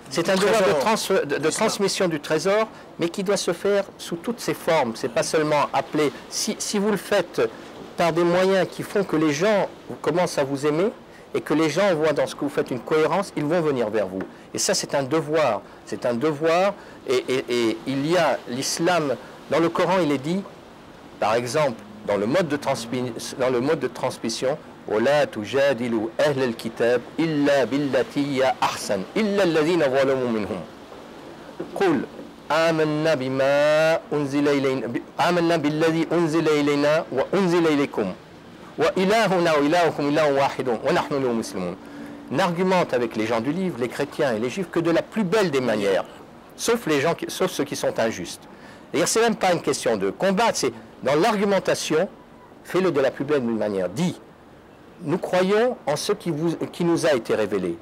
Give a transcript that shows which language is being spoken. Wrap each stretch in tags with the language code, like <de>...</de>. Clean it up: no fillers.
<fr>C'est un devoir de transmission du trésor, mais qui doit se faire sous toutes ses formes. Ce n'est pas seulement appelé. Si vous le faites par des moyens qui font que les gens commencent à vous aimer et que les gens voient dans ce que vous faites une cohérence, ils vont venir vers vous. Et ça, c'est un devoir. C'est un devoir. Et il y a l'islam. Dans le Coran, il est dit, par exemple, dans le mode de transmission,</fr> <ar>ولا تجادلوا أهل الكتاب إلا بالتي هي أحسن إلا الذين ظلموا منهم قل آمنا بالذي أنزل إلينا وأنزل إليكم وإلهنا وإلهكم إله واحد ونحن له مسلمون.</ar> <fr>N'argumente avec les gens du livre, les chrétiens et les juifs, que de la plus belle des manières, sauf ceux qui sont injustes. D'ailleurs, c'est même pas une question de combattre, c'est dans l'argumentation, fais-le de la plus belle des manières. Dis, nous croyons en ce qui nous a été révélé.</fr>